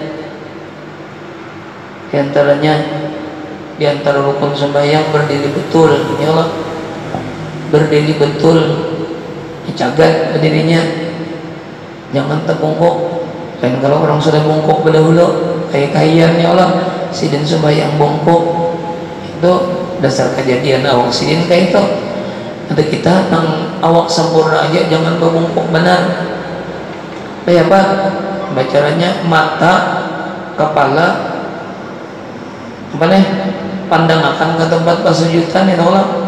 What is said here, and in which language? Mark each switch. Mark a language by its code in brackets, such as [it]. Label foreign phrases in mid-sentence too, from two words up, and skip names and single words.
[bjn] Di antara rukun sembahyang berdiri betul, [ar] يا الله, [bjn] berdiri betul, dicagat berdirinya, jangan terbongkok. Dan kalau orang sudah bongkok berdahulu kayak kayan, [ar] يا الله, [bjn] sidin sembahyang bongkok itu dasar kejadian awak sidin kayak itu. Ada kita nang awak sempurna aja jangan berbongkok benar. Kayak apa? Bacaranya mata, kepala, apa nih, pandang akan ke tempat pasujudan, [ar] يا الله.